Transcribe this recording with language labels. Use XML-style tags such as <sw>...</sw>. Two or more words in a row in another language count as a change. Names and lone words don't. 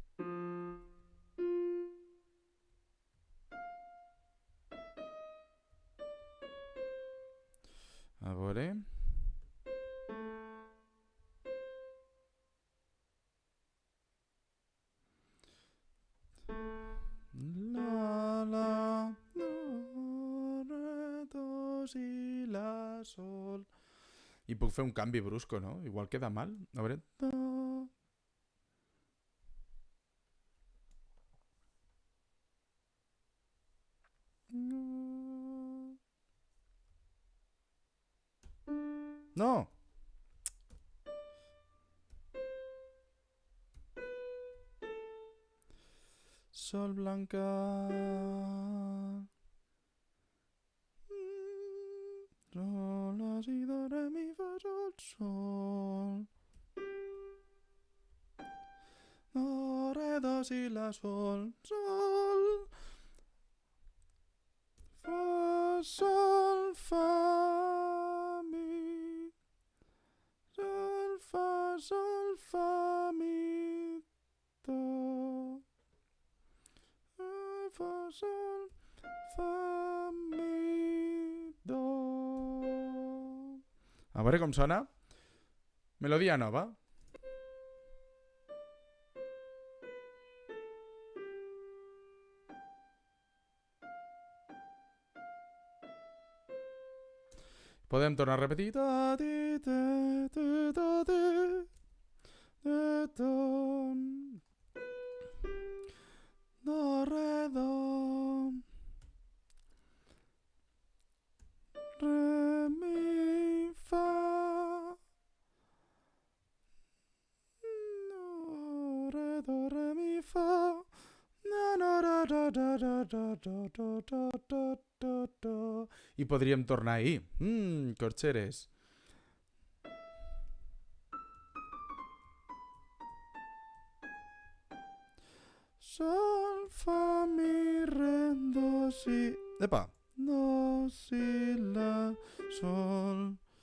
<ca>A veure... La, la, do, re, do, si, la, sol... I puc fer un canvi brusco, no? Igual queda mal. A veure... Do... No! Sol blanca... Sol, la, si, do, re, mi, fa, sol, sol... Do, re, do, si, la, sol, sol... Fa, sol, fa, mi... Sol, fa, mi, do... Fa, sol, fa, mi, do... A veure com sona. Melodia nova. Podem tornar a repetir. Da, di, de, da, de, do, do, re, do, re, mi, fa, do, re, mi, fa, na, na, da, da, da, da, da, da, da, da, da, da. I podríem tornar ahí. Corxeres. Sol, fa, mi, re, do, si... Epa! Do, si, la, sol...</ca>